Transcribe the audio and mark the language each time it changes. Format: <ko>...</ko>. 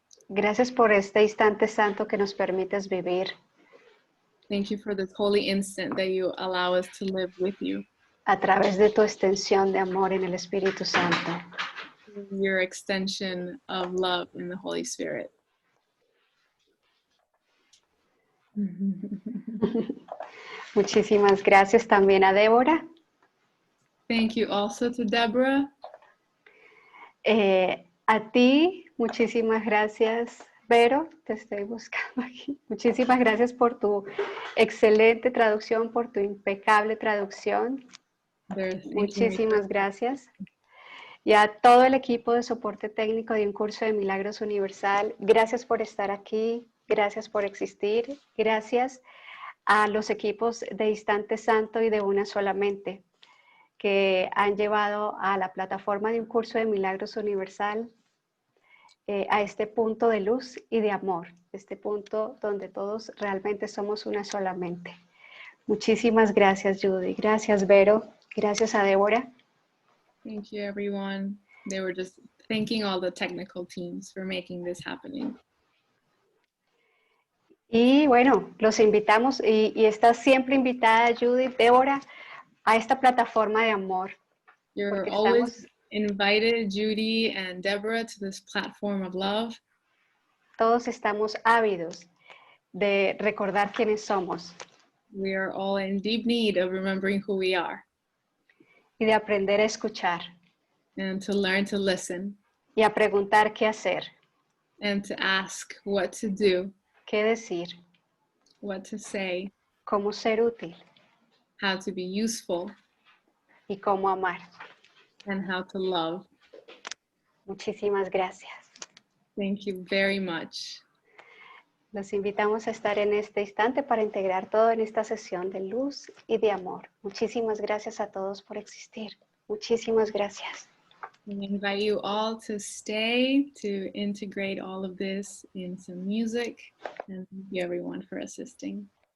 <es>Gracias por este instante santo que nos permites vivir</es> <en>Thank you for this holy instant that you allow us to live with you.</en> <es>a través de tu extensión de amor en el Espíritu Santo.</es> <en>Your extension of love in the Holy Spirit.</en> <es>Muchísimas gracias también a Débora.</es> <en>Thank you also to Deborah.</en> <es>A ti, muchísimas gracias, Vero, te estoy buscando aquí. Muchísimas gracias por tu excelente traducción, por tu impecable traducción. Muchísimas gracias. Y a todo el equipo de soporte técnico de Un Curso de Milagros Universal, gracias por estar aquí, gracias por existir, gracias a los equipos de Instante Santo y de Una Sola Mente, que han llevado a la plataforma de Un Curso de Milagros Universal a este punto de luz y de amor, este punto donde todos realmente somos una sola mente. Muchísimas gracias, Judy. Gracias, Vero. Gracias a Débora.</es> <en>Thank you, everyone. They were just thanking all the technical teams for making this happening.</en> <es>Y bueno, los invitamos y está siempre invitada, Judy, Débora, a esta plataforma de amor.</es> <en>You're</en> <es>Porque</es> <en>always</en> <es>estamos-</es> <en>invited, Judy and Deborah, to this platform of love.</en> <es>Todos estamos ávidos de recordar quiénes somos</es> <en>We are all in deep need of remembering who we are</en> <es>y de aprender a escuchar</es> <en>and to learn to listen</en> <es>y a preguntar qué hacer,</es> <en>and to ask what to do,</en> <es>qué decir,</es> <en>what to say,</en> <es>cómo ser útil</es> <en>how to be useful,</en> <es>y cómo amar.</es> <en>and how to love.</en> <es>Muchísimas gracias.</es> <en>Thank you very much.</en> <es>Los invitamos a estar en este instante para integrar todo en esta sesión de luz y de amor. Muchísimas gracias a todos por existir. Muchísimas gracias.</es> <en>We invite you all to stay to integrate all of this in some music, and thank you everyone for assisting.</en>